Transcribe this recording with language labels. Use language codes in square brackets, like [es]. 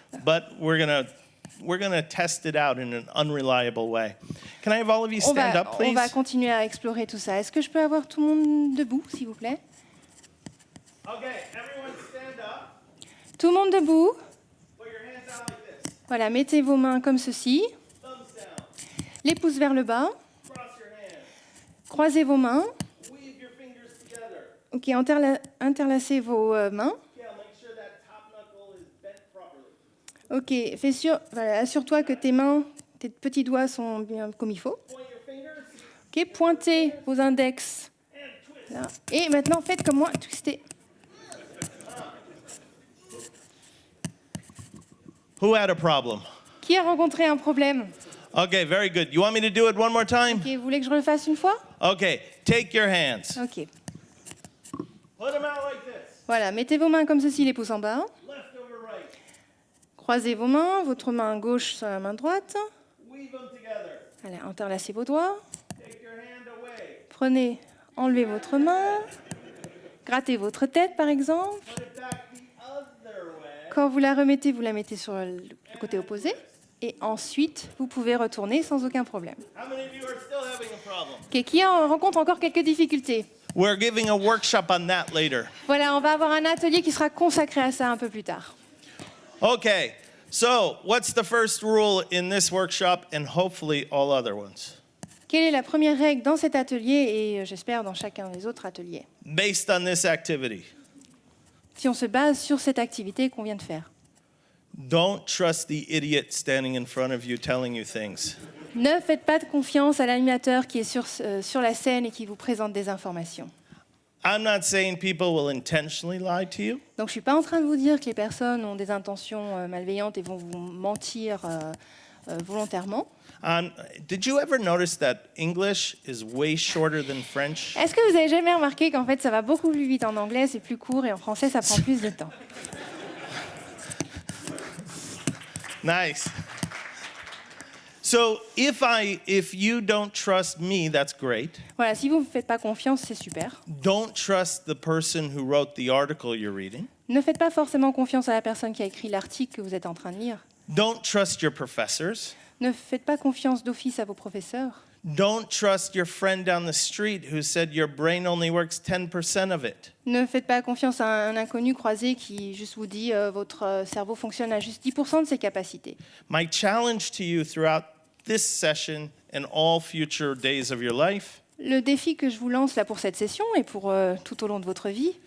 [en] But we're gonna test it out in an unreliable way. Can I have all of you stand up, [fr] On [en] please? [fr] va continuer à explorer tout ça. Est-ce que je peux avoir tout le monde debout, s'il vous plaît? [en] Okay, everyone stand up. [fr] Tout le monde debout. [en] Put your hands out like this. [fr] Voilà, mettez vos mains comme ceci. [en] Thumbs down. [fr] Les pouces vers le bas. [en] Cross your hands. [fr] Croisez vos mains. [en] Weave your fingers together. [fr] Ok, interlacez vos mains. [en] Yeah, make sure that top knuckle is bent properly. [fr] Ok, voilà, assure-toi que tes petits doigts sont bien comme il faut. [en] Point your fingers [fr] Ok, pointez vos index. [en] and twist. [fr] Là. Et maintenant, faites comme moi, twistez. [en] Who had a problem? [fr] Qui a rencontré un problème? [en] Okay, very good. You want me to do it one more time? [fr] Ok, vous voulez que je le fasse une fois? [en] Okay, take your hands. [fr] Ok. [en] Put them out like this. [fr] Voilà, mettez vos mains comme ceci, les pouces en bas. [en] Left over right. [fr] Croisez vos mains, votre main gauche sur la main droite. [en] Weave them together. [fr] Allez, interlacez vos doigts. [en] Take your hand away. [fr] Enlevez votre main. Grattez votre tête, par exemple. [en] Put it back the other way. [fr] Quand vous la remettez, vous la mettez sur le côté opposé. Et ensuite, vous pouvez retourner sans aucun problème. [en] How many of you are still having a problem? [fr] Ok, qui rencontre encore quelques difficultés? [en] We're giving a workshop on that later. [fr] Voilà, on va avoir un atelier qui sera consacré à ça un peu plus tard. [en] Okay, so what's the first rule in this workshop and hopefully all other ones? [fr] Quelle est la première règle dans cet atelier et j'espère dans chacun des autres ateliers? [en] Based on this activity, [fr] Si on se base sur cette activité qu'on vient de faire. [en] don't trust the idiot standing in front of you telling you things. [fr] Ne faites pas de confiance à l'animateur qui est sur la scène et qui vous présente des informations. [en] I'm not saying people will intentionally lie to you. [fr] Donc je ne suis pas en train de vous dire que les personnes ont des intentions malveillantes et vont vous mentir volontairement. [en] Did you ever notice that English is way shorter than French? [fr] Est-ce que vous avez jamais remarqué qu'en fait ça va beaucoup plus vite en anglais, c'est plus court et en français ça prend plus de temps? [en] Nice. So if you don't trust me, that's great. [fr] Voilà, si vous ne me faites pas confiance, c'est super. [en] Don't trust the person who wrote the article you're reading. [fr] Ne faites pas forcément confiance à la personne qui a écrit l'article que vous êtes en train de lire. [en] Don't trust your professors. [fr] Ne faites pas confiance d'office à vos professeurs. [en] Don't trust your friend down the street who said your brain only works 10% of it. [fr] Ne faites pas confiance à un inconnu croisé qui juste vous dit votre cerveau fonctionne à juste 10% de ses capacités. [en] My challenge to you throughout this session and all future days of your life [fr] Le défi que je vous lance là pour cette session et pour tout au long de votre vie,